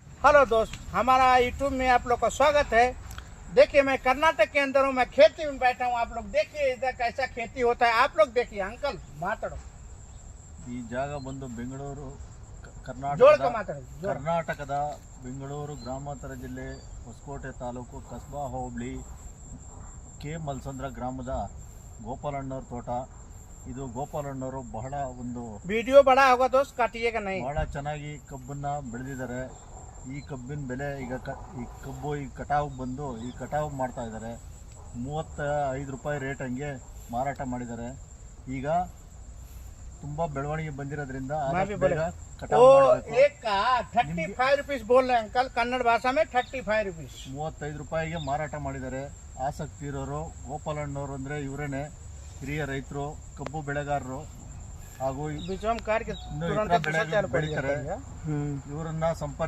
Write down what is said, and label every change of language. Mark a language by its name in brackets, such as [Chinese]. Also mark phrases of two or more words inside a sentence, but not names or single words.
[Hindi] हेलो दोस्त, हमारा यूट्यूब में आप लोग का स्वागत है। देखिए, मैं कर्नाटक के अंदर हूँ, मैं खेती में बैठा हूँ। आप लोग देखिए इधर कैसा खेती होता है। आप लोग देखिए। अंकल माताड़ो, [Kannada] ಈ ಜಾಗ ಬಂದು ಬೆಂಗಳೂರು [Hindi] जोड़ के माताड़ो, जोड़। [Kannada] ಕರ್ನಾಟಕದ ಬೆಂಗಳೂರು ಗ್ರಾಮಾಂತರ ಜಿಲ್ಲೆ ಹೊಸಕೋಟೆ ತಾಲೂಕು ಕಸ್ಬಾ ಹೋಬಳಿ ಕೆ ಮಲ್ಸಂದ್ರ ಗ್ರಾಮದ ಗೋಪಾಲಣ್ಣವ್ರ ತೋಟ. ಇದು ಗೋಪಾಲಣ್ಣವರು ಬಹಳ ಒಂದು [Hindi] वीडियो बड़ा होगा दोस्त, काटिएगा नहीं। [Kannada] ಬಹಳ ಚೆನ್ನಾಗಿ ಕಬ್ಬನ್ನ ಬೆಳೆದಿದ್ದಾರೆ. ಈ ಕಬ್ಬಿನ ಬೆಲೆ ಈಗ ಈ ಕಬ್ಬು ಈ ಕಟಾವು ಬಂದು ಈ ಕಟಾವು ಮಾಡ್ತಾ ಇದ್ದಾರೆ. 35 ರೂಪಾಯಿ ರೇಟ್ ಹಂಗೆ ಮಾರಾಟ ಮಾಡಿದ್ದಾರೆ. ಈಗ ತುಂಬಾ ಬೆಳವಣಿಗೆ ಬಂದಿರೋದ್ರಿಂದ ಕಟಾವು ಮಾಡಬೇಕು. [Hindi] एक का 35 रुपीस बोल रहे हैं अंकल, कन्नड़ भाषा में 35 रुपीस। [Kannada] 35 ರೂಪಾಯಿಗೆ ಮಾರಾಟ ಮಾಡಿದ್ದಾರೆ. ಆಸಕ್ತಿ ಇರೋರು ಗೋಪಾಲಣ್ಣವರು ಅಂದರೆ ಇವರೇನೆ ಹಿರಿಯ ರೈತರು, ಕಬ್ಬು ಬೆಳೆಗಾರರು ಹಾಗೂ [Hindi] बीच में कार के [Kannada] ಇನ್ನೂ [Hindi] तुरंत [Kannada] ಇತರ ಬೆಳೆಗಳು ಬೆಳೀತಾರೆ. ಇವರನ್ನ ಸಂಪರ್ಕ